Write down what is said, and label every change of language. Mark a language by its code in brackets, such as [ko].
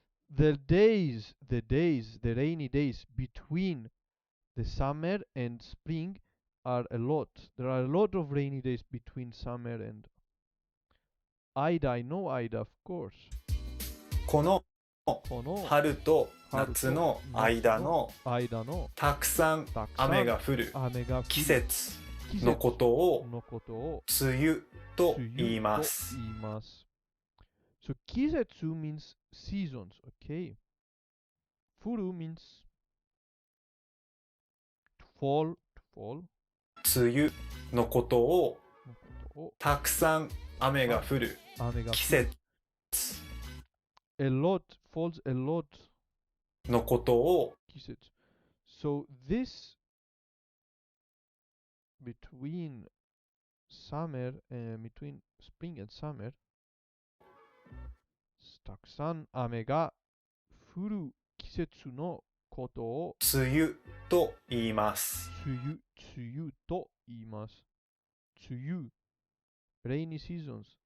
[en] The rainy days between the summer and spring are a lot. There are a lot of rainy days between summer and Ida. I know Ida, of course. [ja] この春と夏の間のたくさん雨が降る季節のことを梅雨と言います。 [en] So, 季節 means seasons, okay? 降る means fall. [ja] 梅雨のことをたくさん雨が降る季節 [en] a lot, falls a lot [ja] のことを季節 [en] So, this between spring and summer [ja] たくさん雨が降る季節のことを梅雨と言います。梅雨と言います。 [en] 梅雨 rainy seasons